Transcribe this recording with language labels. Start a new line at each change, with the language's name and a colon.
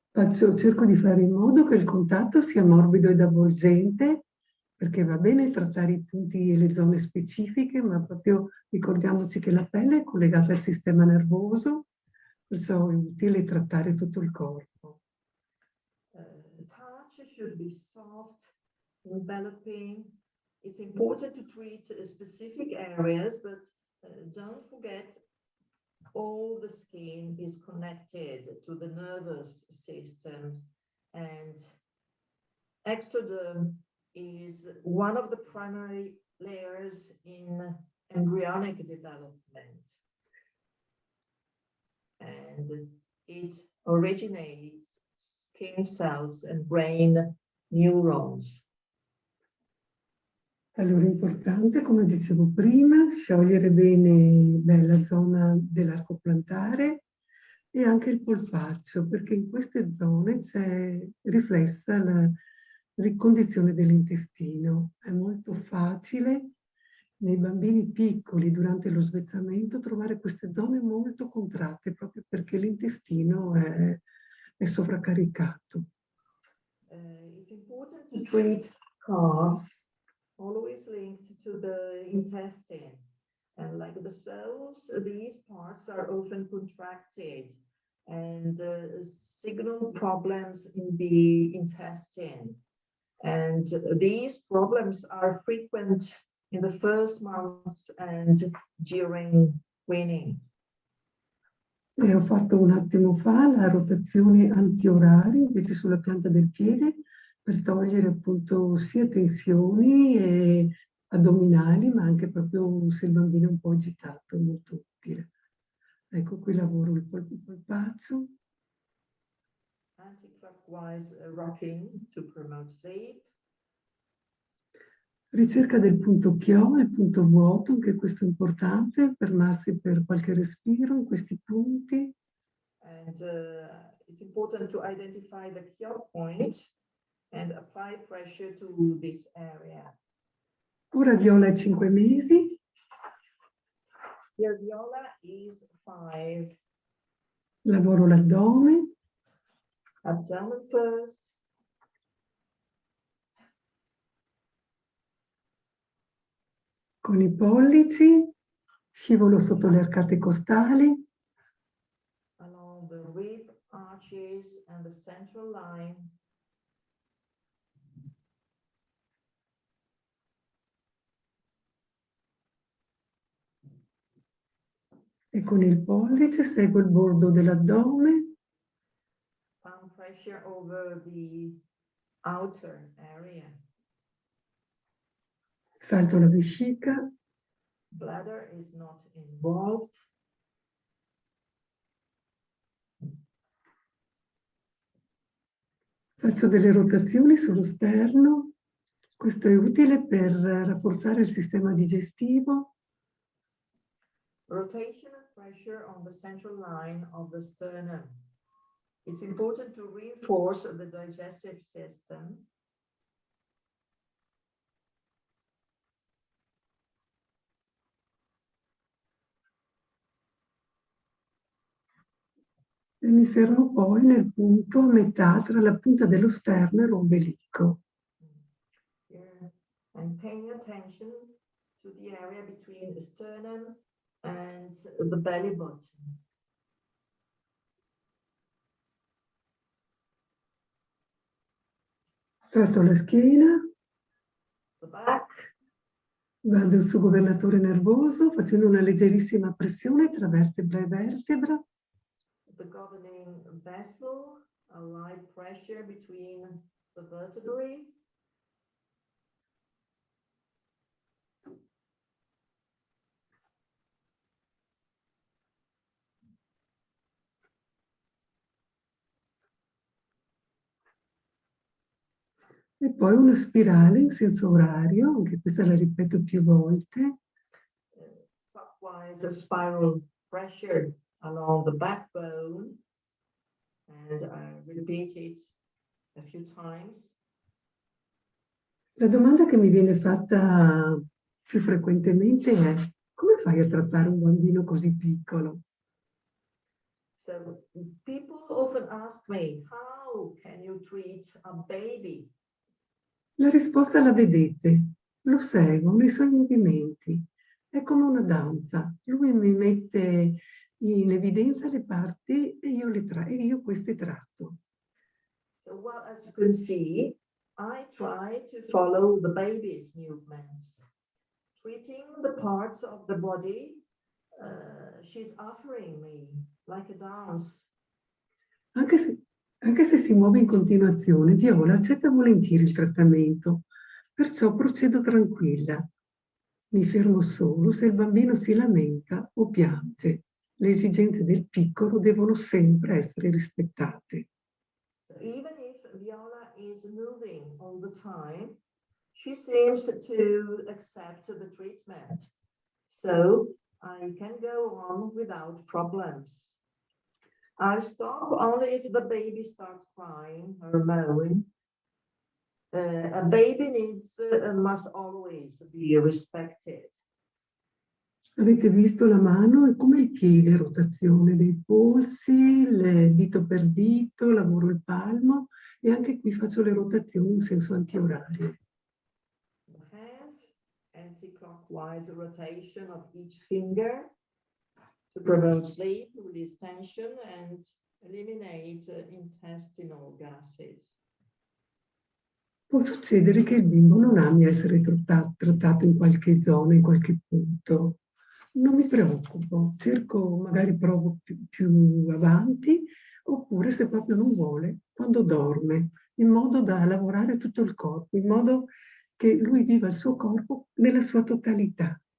Italian: Cerco di fare in modo che il contatto sia morbido ed avvolgente, perché va bene trattare i punti e le zone specifiche, ma proprio ricordiamoci che la pelle è collegata al sistema nervoso, perciò è utile trattare tutto il corpo.
English: Touch should be soft, enveloping. It's important to treat specific areas, but don't forget all the skin is connected to the nervous system, and ectoderm is one of the primary layers in embryonic development, and it originates skin cells and brain neurons.
Italian: Allora, è importante, come dicevo prima, sciogliere bene la zona dell'arco plantare e anche il polpaccio, perché in queste zone c'è riflessa la ricondizione dell'intestino. È molto facile nei bambini piccoli durante lo svezzamento trovare queste zone molto contratte, proprio perché l'intestino è sovraccaricato.
English: It's important to treat calves always linked to the intestine. And like the cells, these parts are often contracted and signal problems in the intestine. And these problems are frequent in the first months and during weaning.
Italian: E ho fatto un attimo fa la rotazione antiorale invece sulla pianta del piede per togliere appunto sia tensioni e addominali, ma anche proprio se il bambino è un po' agitato, molto utile. Ecco, qui lavoro il polpaccio.
English: Anti-clockwise rocking to promote sleep.
Italian: Ricerca del punto chio, il punto vuoto, anche questo è importante, fermarsi per qualche respiro in questi punti.
English: And it's important to identify the kyo point and apply pressure to this area.
Italian: Ora Viola ha 5 mesi.
English: Here Viola is 5.
Italian: Lavoro l'addome.
English: Abdomen first.
Italian: Con i pollici scivolo sotto le arcate costali.
English: Along the rib arches and the central line.
Italian: E con il pollice seguo il bordo dell'addome.
English: Thumb pressure over the outer area.
Italian: Salto la vescica.
English: Bladder is not involved.
Italian: Faccio delle rotazioni sullo sterno. Questo è utile per rafforzare il sistema digestivo.
English: Rotation of pressure on the central line of the sternum. It's important to reinforce the digestive system.
Italian: E mi fermo poi nel punto a metà tra la punta dello sterno e l'ombelico.
English: Yeah. And paying attention to the area between the sternum and the belly button.
Italian: Tratto la schiena,
English: The back.
Italian: vado sul governatore nervoso facendo una leggerissima pressione tra vertebra e vertebra.
English: The governing vessel, a light pressure between the vertebrae.
Italian: E poi una spirale in senso orario, anche questa la ripeto più volte.
English: Clockwise, a spiral pressure along the backbone. And I repeat it a few times.
Italian: La domanda che mi viene fatta più frequentemente è: come fai a trattare un bambino così piccolo?
English: So people often ask me, how can you treat a baby?
Italian: La risposta la vedete, lo seguo nei suoi movimenti, è come una danza. Lui mi mette in evidenza le parti e io queste tratto.
English: So well, as you can see, I try to follow the baby's movements, treating the parts of the body she's offering me, like a dance.
Italian: Anche se si muove in continuazione, Viola accetta volentieri il trattamento, perciò procedo tranquilla. Mi fermo solo se il bambino si lamenta o piange. Le esigenze del piccolo devono sempre essere rispettate.
English: Even if Viola is moving all the time, she seems to accept the treatment. So I can go on without problems. I'll stop only if the baby starts crying or moaning. A baby needs must always be respected.
Italian: Avete visto la mano? È come il piede, rotazione dei polsi, il dito per dito, lavoro il palmo e anche qui faccio le rotazioni in senso antiorario.
English: The hands anti-clockwise rotation of each finger to promote sleep, release tension, and eliminate intestinal gases.
Italian: Può succedere che il bimbo non ami essere trattato in qualche zona, in qualche punto. Non mi preoccupo, cerco, magari provo più avanti, oppure se proprio non vuole, quando dorme, in modo da lavorare tutto il corpo, in modo che lui viva il suo corpo nella sua totalità.